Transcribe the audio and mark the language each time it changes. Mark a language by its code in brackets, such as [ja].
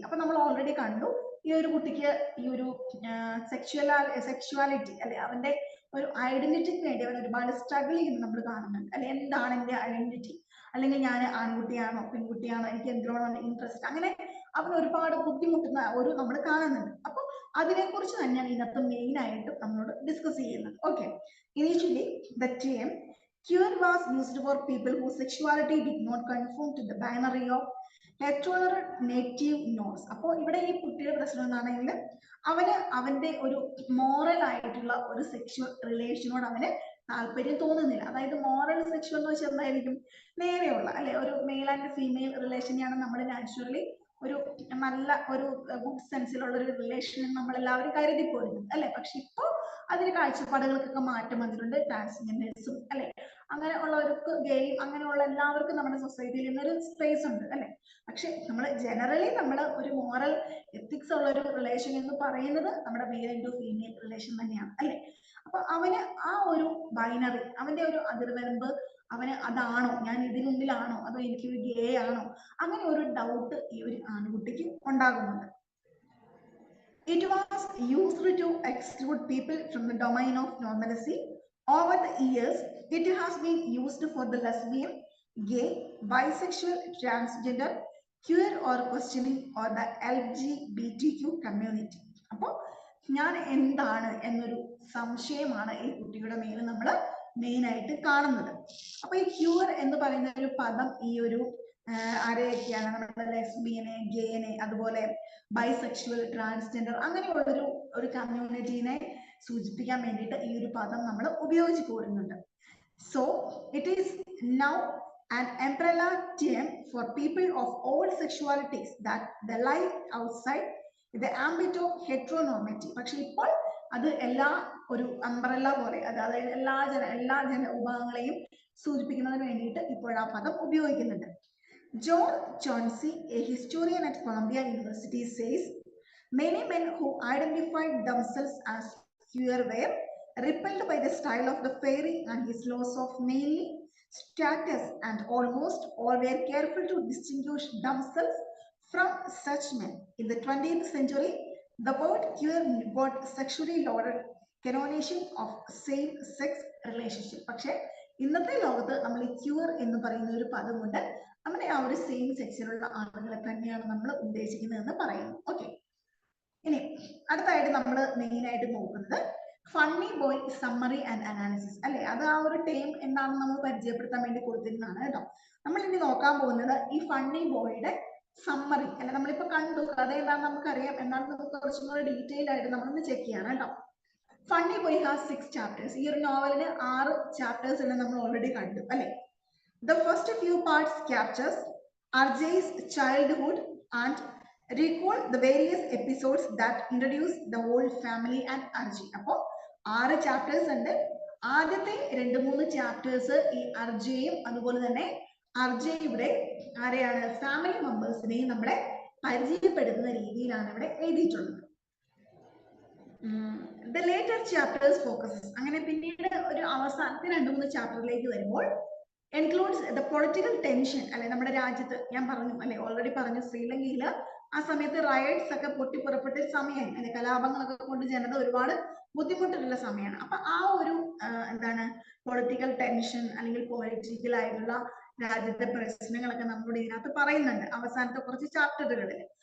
[ml] അപ്പൊ നമ്മൾ ഓൾറെഡി കണ്ടു ഈ ഒരു കുട്ടിക്ക് ഈ ഒരു സെക്ഷുവാലിറ്റി അല്ലെ, അവന്റെ ഒരു ഐഡന്റിറ്റിക്ക് വേണ്ടി അവൻ ഒരുപാട് സ്ട്രഗിൾ ചെയ്യുന്നത് നമ്മൾ കാണുന്നുണ്ട് അല്ലെ. എന്താണ് എന്റെ ഐഡന്റിറ്റി, അല്ലെങ്കിൽ ഞാൻ ആൺകുട്ടിയാണോ പെൺകുട്ടിയാണോ, എനിക്ക് എന്തിനോടാണ് ഇൻട്രസ്റ്റ്, അങ്ങനെ അവൻ ഒരുപാട് ബുദ്ധിമുട്ടുന്ന ഒരു നമ്മൾ കാണുന്നുണ്ട്. അപ്പൊ അതിനെക്കുറിച്ച് തന്നെയാണ് ഇതിനകത്ത് മെയിൻ ആയിട്ട് നമ്മളോട് ഡിസ്കസ് ചെയ്യുന്നത്. [en] Okay, initially the term queer was used for people whose sexuality did not conform to the binary of heteronormative norms. [ml] അപ്പോൾ ഇവിടെ ഈ കുട്ടിയുടെ പ്രശ്നം എന്താണെങ്കിൽ അവന് അവന്റെ ഒരു മോറൽ ആയിട്ടുള്ള ഒരു സെക്ഷുവൽ റിലേഷനോട് അവന് താല്പര്യം തോന്നുന്നില്ല. അതായത് മോറൽ സെക്ഷൽ എന്ന് വെച്ചാൽ എന്തായിരിക്കും, നേരെയുള്ള അല്ലെ ഒരു മെയിൽ ആൻഡ് ഫീമെയിൽ റിലേഷനെയാണ് നമ്മൾ നാച്ചുറലി ഒരു നല്ല ഒരു ഗുഡ് സെൻസിലുള്ള ഒരു റിലേഷൻ നമ്മൾ എല്ലാവരും കരുതി പോരുന്നത് അല്ലെ. പക്ഷെ ഇപ്പൊ അതിന് കാഴ്ചപ്പാടുകൾക്കൊക്കെ മാറ്റം വന്നിട്ടുണ്ട്. ട്രാൻസ്ജെൻഡേഴ്സും അല്ലെ അങ്ങനെ ഉള്ളവർക്ക്, ഗെയിം അങ്ങനെയുള്ള എല്ലാവർക്കും നമ്മുടെ സൊസൈറ്റിയിൽ ഇന്നൊരു സ്പേസ് ഉണ്ട് അല്ലെ. പക്ഷെ നമ്മൾ ജനറലി നമ്മൾ ഒരു മോറൽ എത്തിക്സ് ഉള്ള ഒരു റിലേഷൻ എന്ന് പറയുന്നത് നമ്മുടെ മെയിൽ ആൻഡ് ഫീമെയിൽ റിലേഷൻ തന്നെയാണ് അല്ലെ. അപ്പൊ അവന് ആ ഒരു ബൈനറി, അവന്റെ ഒരു അതിർവരമ്പ്, അവന് അതാണോ, ഞാൻ ഇതിനുള്ളിലാണോ, അതോ എനിക്കൊരു ഗേ ആണോ, അങ്ങനെ ഒരു ഡൗട്ട് ഈ ഒരു ആൺകുട്ടിക്ക് ഉണ്ടാകുന്നുണ്ട്. [en] It was used to exclude people from the domain of normalcy. Over the years, it has been used for the lesbian, gay, bisexual, transgender, queer or questioning or the LGBTQ community. [ml] അപ്പോൾ ഞാൻ എന്താണ് എന്നൊരു സംശയമാണ് ഈ കുട്ടിയുടെ മേൽ നമ്മൾ main ആയിട്ട് കാണുന്നത്. അപ്പൊ ഈ ക്യൂർ എന്ന് പറയുന്ന ഒരു പദം ഈ ഒരു ആരെയൊക്കെയാണ്, നമ്മുടെ ലെസ്ബിയനെ, ഗേനെ, അതുപോലെ ബൈസെക്ഷുവൽ, ട്രാൻസ്ജെൻഡർ അങ്ങനെയുള്ള ഒരു കമ്മ്യൂണിറ്റീനെ സൂചിപ്പിക്കാൻ വേണ്ടിയിട്ട് ഈ ഒരു പദം നമ്മൾ ഉപയോഗിച്ച് പോരുന്നുണ്ട്. [en] So it is now an umbrella term for people of all sexualities that they lie outside the ambit of heteronormity. [ml] പക്ഷെ ഇപ്പോൾ അത് എല്ലാ ഒരു അംബ്രല്ല പോലെ, അതായത് എല്ലാ ജന വിഭാഗങ്ങളെയും സൂചിപ്പിക്കുന്നതിന് വേണ്ടിയിട്ട് ഇപ്പോൾ ആ പദം ഉപയോഗിക്കുന്നുണ്ട്. [en] John Chauncey, a historian at Columbia University, says many men who identified themselves as queer were repelled by the style of the fairy and his laws of mainly status, and almost all were careful to distinguish themselves from such men. In the 20th century, the word queer got sexually loaded connotation of same-sex relationship. [ml] പക്ഷേ ഇന്നത്തെ ലോകത്ത് നമ്മൾ ഈ cure എന്ന് പറയുന്ന ഒരു പദം കൊണ്ട് നമ്മുടെ ആ ഒരു സെയിം സെക്സിലുള്ള ആളുകളെ തന്നെയാണ് നമ്മൾ ഉദ്ദേശിക്കുന്നതെന്ന് പറയുന്നു. ഓക്കെ, ഇനി അടുത്തായിട്ട് നമ്മൾ മെയിൻ ആയിട്ട് നോക്കുന്നത് funny boy summary and analysis അല്ലെ. അത് ആ ഒരു ടേം എന്താണെന്ന് നമ്മൾ പരിചയപ്പെടുത്താൻ വേണ്ടി കൊടുത്തിരുന്നതാണ് കേട്ടോ. നമ്മൾ ഇനി നോക്കാൻ പോകുന്നത് ഈ ഫണ്ണി ബോയുടെ സമ്മറി അല്ലെ. നമ്മളിപ്പോ കണ്ടു കഥ എന്താണെന്ന് നമുക്കറിയാം, എന്നാൽ നമുക്ക് കുറച്ചും കൂടെ ഡീറ്റെയിൽ ആയിട്ട് നമ്മളൊന്ന് ചെക്ക് ചെയ്യണം കേട്ടോ. [en] Funny boy has 6 chapters. [ml] ഈ ഒരു നോവലിന് 6 ചാപ്റ്റേഴ്സ് ഉണ്ട്, നമ്മൾ ഓൾറെഡി കണ്ടു അല്ലെ. [en] The first few parts captures RJ's childhood and recall the various episodes that introduce the whole family and RJ. [ml] അപ്പോൾ 6 ചാപ്റ്റേഴ്സ് ഉണ്ട്. ആദ്യത്തെ 2-3 ചാപ്റ്റേഴ്സ് ഈ RJയും അതുപോലെ തന്നെ RJയുടെ ആരെയാണ്, ഫാമിലി മെമ്പേഴ്സിനെയും നമ്മളെ പരിചയപ്പെടുത്തുന്ന രീതിയിലാണ് ഇവിടെ എഴുതിയിട്ടുള്ളത്. [en] The later chapters focuses, [ml] അങ്ങനെ പിന്നീട് ഒരു അവസാനത്തെ 2-3 ചാപ്റ്ററിലേക്ക് വരുമ്പോൾ [en] includes the political tension അല്ലെ. [ml] നമ്മുടെ രാജ്യത്ത് ഞാൻ പറഞ്ഞു അല്ലെ, ഓൾറെഡി പറഞ്ഞു, ശ്രീലങ്കയിൽ ആ സമയത്ത് റയറ്റ്സ് ഒക്കെ പൊട്ടിപ്പുറപ്പെട്ട സമയം അല്ലെ, കലാപങ്ങളൊക്കെ കൊണ്ട് ജനത ഒരുപാട് ബുദ്ധിമുട്ടുള്ള സമയമാണ്. അപ്പൊ ആ ഒരു എന്താണ് പൊളിറ്റിക്കൽ ടെൻഷൻ അല്ലെങ്കിൽ പൊളിറ്റിക്കൽ ആയിട്ടുള്ള രാജ്യത്തെ പ്രശ്നങ്ങളൊക്കെ നമ്മുടെ ഇതിനകത്ത് പറയുന്നുണ്ട് അവസാനത്തെ കുറച്ച് ചാപ്റ്ററുകളിൽ.